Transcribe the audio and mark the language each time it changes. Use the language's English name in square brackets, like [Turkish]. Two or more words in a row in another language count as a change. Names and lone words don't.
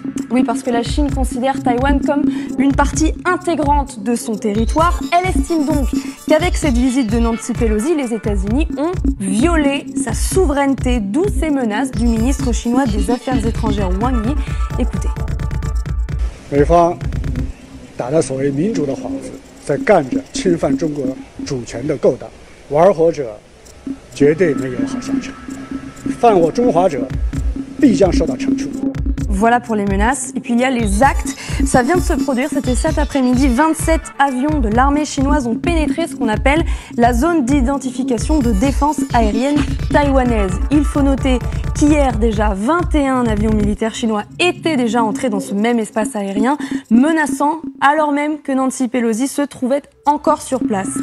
[French] Oui, parce que la Chine considère Taïwan comme une partie intégrante de son territoire. Elle estime donc qu'avec cette visite de Nancy Pelosi, les États-Unis ont violé sa souveraineté, d'où ces menaces du ministre chinois des Affaires étrangères Wang Yi. Écoutez. [Chinese] 美方打着所谓民主的幌子，在干着侵犯中国主权的勾当，玩火者绝对没有好下场。犯我中华者，必将受到惩处。 [French] Voilà pour les menaces. Et puis il y a les actes. Ça vient de se produire, c'était cet après-midi. 27 avions de l'armée chinoise ont pénétré ce qu'on appelle la zone d'identification de défense aérienne taïwanaise. Il faut noter qu'hier déjà, 21 avions militaires chinois étaient déjà entrés dans ce même espace aérien, menaçant alors même que Nancy Pelosi se trouvait encore sur place.